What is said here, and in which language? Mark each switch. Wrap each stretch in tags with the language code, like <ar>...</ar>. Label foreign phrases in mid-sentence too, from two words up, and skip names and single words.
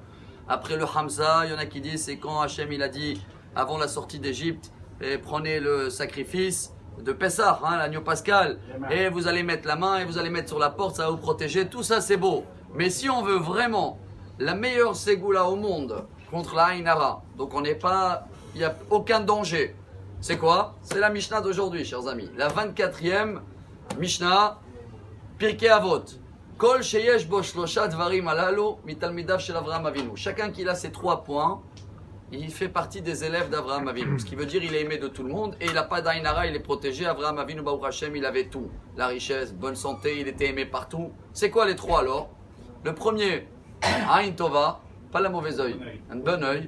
<fr>Après le Hamza, il y en a qui disent, c'est quand Hachem il a dit, avant la sortie d'Égypte, prenez le sacrifice de Pessah, l'agneau pascal, et vous allez mettre la main, et vous allez mettre sur la porte, ça va vous protéger, tout ça c'est beau. Mais si on veut vraiment la meilleure ségoula au monde contre la</fr> <he>עין הרע,</he> <fr>donc on n'est pas, il n'y a aucun danger. C'est quoi? C'est la Mishnah d'aujourd'hui, chers amis. La 24e Mishnah, Pirkei Avot.</fr> <he>כל שיש בו שלשה דברים הללו מתלמידיו של אברהם אבינו.</he> <fr>Chacun qui a ces 3 points, il fait partie des élèves d'Avraham Avinu. Ce qui veut dire qu'il est aimé de tout le monde et il n'a pas d'</fr> <he>עין הרע,</he> <fr>il est protégé.</fr> <he>אברהם אבינו, ברוך השם,</he> <fr>il avait tout. La richesse, bonne santé, il était aimé partout. C'est quoi les 3 alors? Le premier,</fr> <he>עין טובה,</he> <fr>pas la mauvaise œil, un bon œil.</fr>